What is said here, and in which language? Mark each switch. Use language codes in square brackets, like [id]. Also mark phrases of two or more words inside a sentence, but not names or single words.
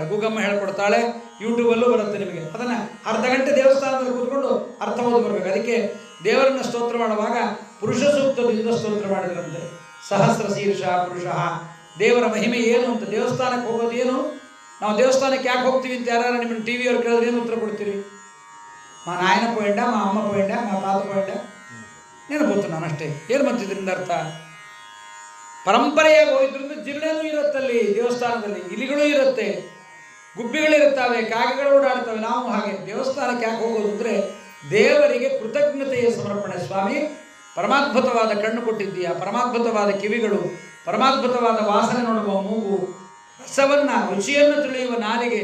[kn] ಗೂಗಮ್ಮ ಹೇಳ್ಕೊಡ್ತಾಳೆ, ಯೂಟ್ಯೂಬಲ್ಲೂ ಬರುತ್ತೆ ನಿಮಗೆ. ಅದನ್ನು ಅರ್ಧ ಗಂಟೆ ದೇವಸ್ಥಾನದಲ್ಲಿ ಕೂತ್ಕೊಂಡು ಅರ್ಥ ಓದಿ ಬರಬೇಕು. ಅದಕ್ಕೆ ದೇವರನ್ನು ಸ್ತೋತ್ರ ಮಾಡುವಾಗ ಪುರುಷ ಸೂಕ್ತದಿಂದ ಸ್ತೋತ್ರ ಮಾಡಿದ್ರಂತೆ. [sa] ಸಹಸ್ರ ಶೀರ್ಷ ಪುರುಷ. [kn] ದೇವರ ಮಹಿಮೆ ಏನು ಅಂತ, ದೇವಸ್ಥಾನಕ್ಕೆ ಹೋಗೋದು ಏನು, ನಾವು ದೇವಸ್ಥಾನಕ್ಕೆ ಯಾಕೆ ಹೋಗ್ತೀವಿ ಅಂತ ಯಾರು ನಿಮ್ಮನ್ನು ಟಿ ವಿಯವ್ರು ಕೇಳಿದ್ರೆ ಏನು ಉತ್ತರ ಕೊಡ್ತೀರಿ? [te] మా నాయన పోయిండా, మా అమ్మ పోయిండా, మా తాత పోయిండా, [kn] ನೆನಪುತ್ತು ನಾನಷ್ಟೇ. ಏನು ಬಂತಿದ್ರಿಂದ ಅರ್ಥ? ಪರಂಪರೆಯಾಗಿ ಹೋಗಿದ್ರಿಂದ ಜಿರಳೆನೂ ಇರುತ್ತಲ್ಲಿ, ದೇವಸ್ಥಾನದಲ್ಲಿ ಇಲಿಗಳೂ ಇರುತ್ತೆ, ಗುಬ್ಬಿಗಳಿರುತ್ತವೆ, ಕಾಗೆಗಳು ಓಡಾಡ್ತವೆ. ನಾವು ಹಾಗೆ ದೇವಸ್ಥಾನಕ್ಕೆ ಯಾಕೆ ಹೋಗೋದು ಅಂದರೆ ದೇವರಿಗೆ ಕೃತಜ್ಞತೆಯ ಸಮರ್ಪಣೆ. ಸ್ವಾಮಿ, ಪರಮಾದ್ಭುತವಾದ ಕಣ್ಣು ಕೊಟ್ಟಿದ್ದೀಯಾ, ಪರಮಾದ್ಭುತವಾದ ಕಿವಿಗಳು, ಪರಮಾದ್ಭುತವಾದ ವಾಸನೆ ನೋಡುವ ಮೂಗು, ರಸವನ್ನು ರುಚಿಯನ್ನು ತಿಳಿಯುವ ನಾಲಿಗೆ.